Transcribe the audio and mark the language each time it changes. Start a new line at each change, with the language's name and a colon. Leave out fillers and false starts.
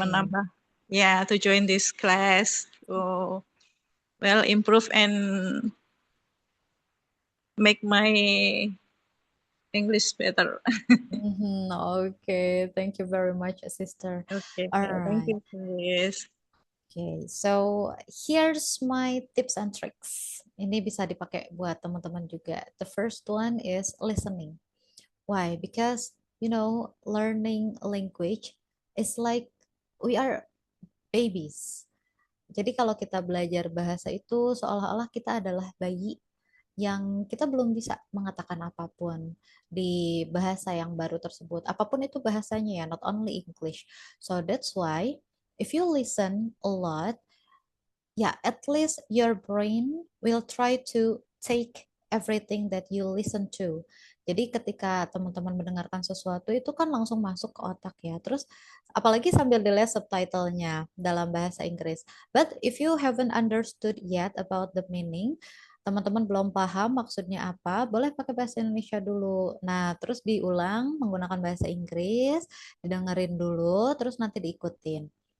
English: menambah to join this class to improve and make my English better. Mhm. Okay, thank you very much, sister. Okay, All thank right. you, Chris. Okay, so here's my tips and tricks.
Indonesian: Ini bisa dipakai buat teman-teman juga.
English: The first one is listening. Why? Because, learning language is like we are babies.
Indonesian: Jadi kalau kita belajar bahasa itu seolah-olah kita adalah bayi yang kita belum bisa mengatakan apapun di bahasa yang baru tersebut. Apapun itu bahasanya ya,
English: not only English. So that's why if you listen a lot, ya at least your brain will try to take everything that you listen to.
Indonesian: Jadi ketika teman-teman mendengarkan sesuatu itu kan langsung masuk ke otak ya. Terus apalagi sambil dilihat subtitlenya dalam bahasa Inggris.
English: But if you haven't understood yet about the meaning,
Indonesian: teman-teman belum paham maksudnya apa, boleh pakai bahasa Indonesia dulu. Nah, terus diulang menggunakan bahasa Inggris, didengerin dulu, terus nanti diikutin.